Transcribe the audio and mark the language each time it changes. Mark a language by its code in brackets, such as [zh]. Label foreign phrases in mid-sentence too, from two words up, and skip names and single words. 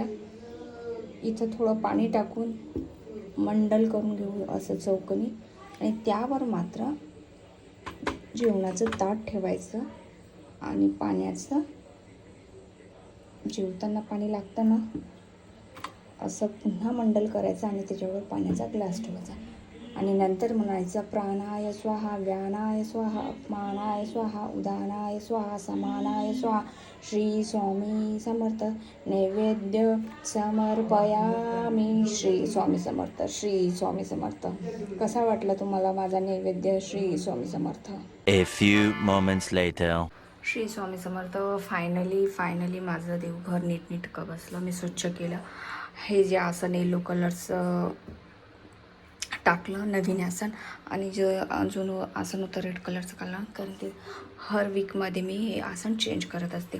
[mr] इथं थोडं पाणी टाकून मंडल करून घेऊ असं चौकनी, आणि त्यावर मात्र जेवणाचं ताट ठेवायचं आणि पाण्याचं, जेवताना पाणी लागतं ना, असं पुन्हा मंडल करायचं आणि त्याच्यावर पाण्याचा ग्लास ठेवायचा आणि नंतर म्हणायचं [sa] प्राणाय स्वाहा, व्यानाय स्वाहा, अपमानाय स्वाहा, उदानाय स्वाहा, समानाय स्वाहा. [mr] श्री स्वामी समर्थ. [sa] नैवेद्य समर्पयामी. [mr] श्री स्वामी समर्थ. श्री स्वामी समर्थ. कसा वाटला तुम्हाला माझा नैवेद्य? श्री स्वामी समर्थ. [en] A few moments later. [mr] श्री स्वामी समर्थ. फायनली माझं देवघर नीटनेटकं बसलं. मी स्वच्छ केलं. हे जे आसन [en] yellow colorचं [mr] टाकलं, नवीन आसन, आणि जे अजून आसन होतं [en] red colorचं [mr] काढलं, कारण ते [en] every weekमध्ये [mr] मी हे आसन चेंज करत असते.